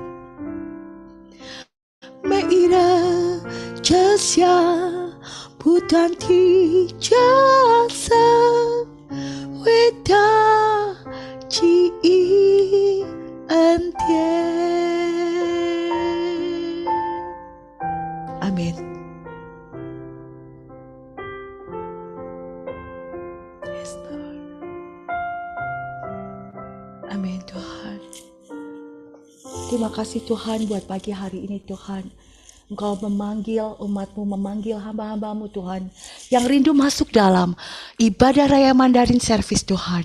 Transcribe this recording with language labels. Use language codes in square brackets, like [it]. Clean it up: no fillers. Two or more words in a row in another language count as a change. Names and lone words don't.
[zh] 每一人这下不断地加深伟大奇异恩典，阿们。 [en] Yes, Lord. [id] Amin Tuhan. Terima kasih Tuhan buat pagi hari ini Tuhan. Engkau memanggil umat-Mu, memanggil hamba-hamba-Mu Tuhan, yang rindu masuk dalam ibadah raya Mandarin Service Tuhan.